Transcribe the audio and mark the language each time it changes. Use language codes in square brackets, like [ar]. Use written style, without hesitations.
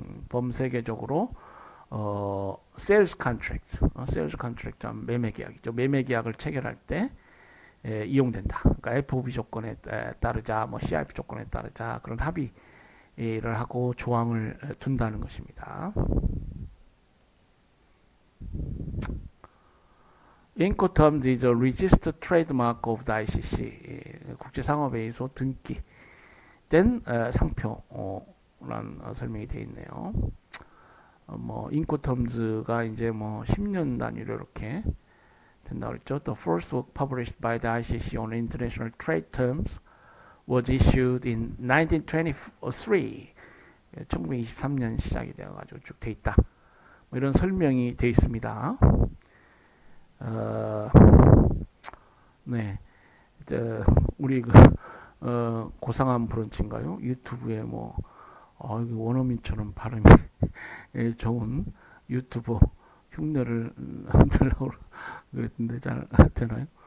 [ko] 범세계적으로 sales contract, sales contract 매매 계약이죠. 매매 계약을 체결할 때 이용된다. 그러니까 FOB 조건에 따르자, 뭐 CIP 조건에 따르자 그런 합의를 하고 조항을 둔다는 것입니다. [en] Incoterms is a registered trademark of the ICC. [ko] 국제상업회의소 등기된 상표란 설명이 되어 있네요. 뭐 인코텀즈가 이제 뭐 10년 단위로 이렇게 된다고 그랬죠. [en] The first work published by the ICC on international trade terms was issued in 1923. [ko] 1923년 시작이 되어가지고 쭉 돼 있다. 뭐 이런 설명이 돼 있습니다. 네, 우리 고상한 브런치인가요? 유튜브에 뭐 원어민처럼 발음이 좋은 유튜버 흉내를 들려고 그랬는데 잘 되나요?